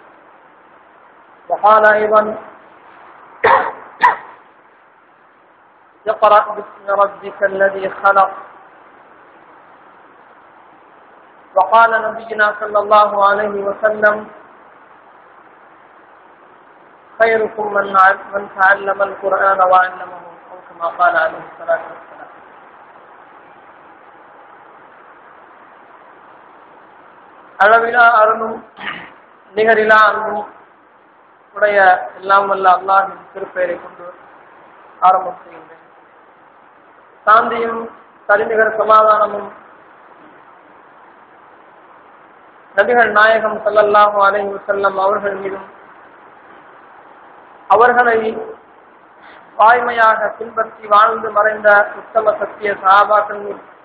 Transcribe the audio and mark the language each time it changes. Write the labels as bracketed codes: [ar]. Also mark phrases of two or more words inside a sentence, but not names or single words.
[ar] وقال أيضا: اقرأ باسم ربك الذي خلق. وقال نبينا صلى الله عليه وسلم: خيركم من تعلم القرآن وعلمه، أو كما قال عليه الصلاة والسلام. [ta] அளவிலா அருளும் நிகரிலா அன்பும் உடைய எல்லாம் வல்ல அல்லாஹ்வின் திருப்பெயரை கொண்டு ஆரம்பம் செய்கின்றேன். சாந்தியும் சரிநிகர் சமாதானமும் நபிகள் நாயகம் [ar] صلى الله عليه وسلم [ta] அவர்கள் மீதும் அவர்களை வாய்மையாக பின்பற்றி வாழ்ந்து மறைந்த உத்தம சத்திய சஹாபாக்கள் மீது,